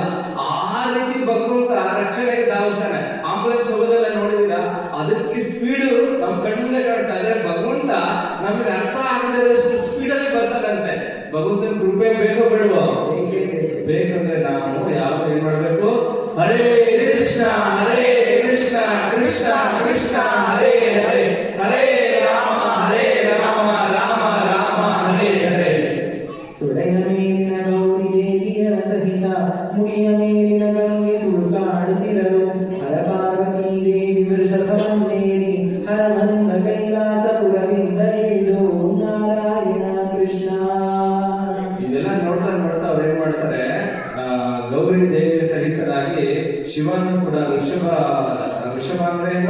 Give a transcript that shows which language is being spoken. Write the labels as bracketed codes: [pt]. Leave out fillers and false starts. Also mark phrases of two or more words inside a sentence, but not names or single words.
[kn] ಆ ರೀತಿ ಭಗವಂತ ರಕ್ಷಣೆಗೆ ಧಾವಿಸ್ತಾನೆ. ಆಂಬುಲೆನ್ಸ್ ಹೋಗೋದೆಲ್ಲ ನೋಡಿದೀರಾ, ಅದಕ್ಕೆ ಸ್ಪೀಡ್ ನಮ್ ಕಣ್ಣಿಂದ ಕಾಣ್ತಾ ಇದ್ರೆ ಭಗವಂತ ನಮ್ಗೆ ಅರ್ಥ ಆಗದಿರೋಷ್ಟು ಸ್ಪೀಡಲ್ಲಿ ಬರ್ತಾರಂತೆ. ಭಗವಂತನ ಕೃಪೆ ಬೇಕೋ ಬೇಡವೋ? ಬೇಕಂದ್ರೆ ನಾವು ಯಾವ ಏನ್ ಮಾಡ್ಬೇಕು? ಹರೇ ಕೃಷ್ಣ ಹರೇ ಕೃಷ್ಣ ಕೃಷ್ಣ ಕೃಷ್ಣ ಹರೇ ಹರೇ ಹರೇ ರಾಮ ರಾಮ ರಾಮ ಹರೇ ಹರೇ. ತೊಡೆಯ ಮೇಲಿನ ಗೌರಿ ದೇವಿಯರ ಸಹಿತ ಮುಡಿಯ ಮೇಲಿನ ಗಂಗೆ ತುಳುಕಾಡುತ್ತಿರಲು ಹರ ಪಾರ್ವತೀ ದೇವಿ ವೃಷಭವನ್ನೇರಿ ಹರಮಂದ ಕೈಲಾಸಪುರದಿಂದ ಇಳಿದು ನಾರಾಯಣ ಕೃಷ್ಣ. ಇದೆಲ್ಲ ನೋಡ್ತಾ ನೋಡ್ತಾ ಅವ್ರು ಏನ್ ಮಾಡ್ತಾರೆ, ಗೌರಿ ದೇವಿಯ ಸಹಿತರಾಗಿ ಶಿವನು ಕೂಡ ವೃಷಭ ಅಂದ್ರೆ ಏನು?